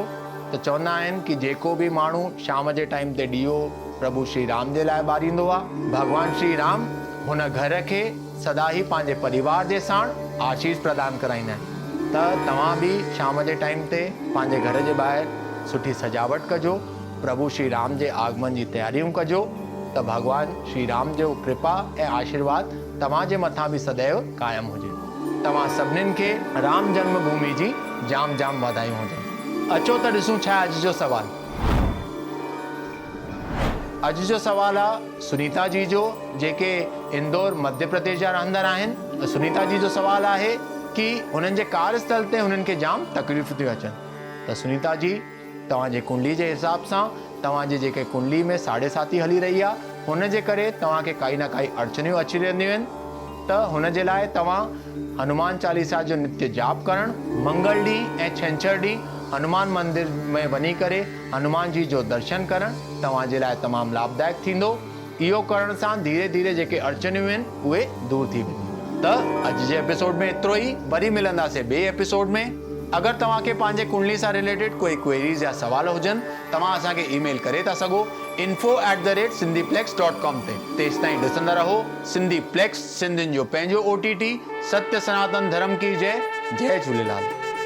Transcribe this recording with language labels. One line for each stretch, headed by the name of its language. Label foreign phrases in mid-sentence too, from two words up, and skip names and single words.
Sindhi: त चवंदा आहिनि कि जेको बि माण्हू शाम जे टाइम ते ॾीओ प्रभु श्री राम जे लाइ ॿारींदो आहे, भॻवान श्री राम हुन घर खे सदा ई पंहिंजे परिवार जे साण आशीष प्रदान कराईंदा आहिनि। त तव्हां बि शाम जे टाइम ते पंहिंजे घर जे ॿाहिरि सुठी सजावट कजो, प्रभु श्री राम जे आगमन जी तयारियूं कजो। त भॻवान श्री राम जो कृपा ऐं आशीर्वाद तव्हांजे मथां बि सदैव क़ाइमु हुजे। तव्हां सभिनीनि खे राम जन्मभूमि जी जाम जाम वाधायूं हुजनि। अचो त ॾिसूं छा अॼु जो सवाल। अॼु जो सवाल आहे सुनीता जी जो, जेके इंदौर मध्य प्रदेश जा रहंदड़ आहिनि। सुनीता जी जो सवाल आहे कि हुननि जे कार्यस्थल ते हुननि खे जाम तकलीफ़ थियूं अचनि। त सुनीता जी, तव्हांजे कुंडली जे हिसाब सां तव्हांजे जेके कुंडली में 7.5 हली रही आहे हुन जे करे तव्हांखे काई ना काई अड़चनियूं अची रहंदियूं आहिनि। त हुन जे लाइ तव्हां हनुमान चालीसा जो नित्य जाप करणु, मंगल ॾींहुं ऐं छंछरु ॾींहुं हनुमान मंदिर में वञी करे हनुमान जी जो दर्शन करणु तव्हांजे लाइ तमामु लाभदायक थींदो। इहो करण सां धीरे धीरे जेके अड़चनियूं आहिनि उहे दूर थी वेंदियूं। त अॼु जे एपिसोड में एतिरो ई। वरी मिलंदासीं ॿिए एपिसोड में। अगरि तव्हांखे पंहिंजे कुंडली सां रिलेटेड कोई क्वेरीज़ या सवाल हुजनि, तव्हां असांखे ईमेल करे था सघो info@sindhiplex.com ते। तेसि ताईं ॾिसंदा रहो सिंधी प्लेक्स, सिंधियुनि जो पंहिंजो OTT।
Hindi: सत्य सनातन धर्म की जय। जय झूलेलाल।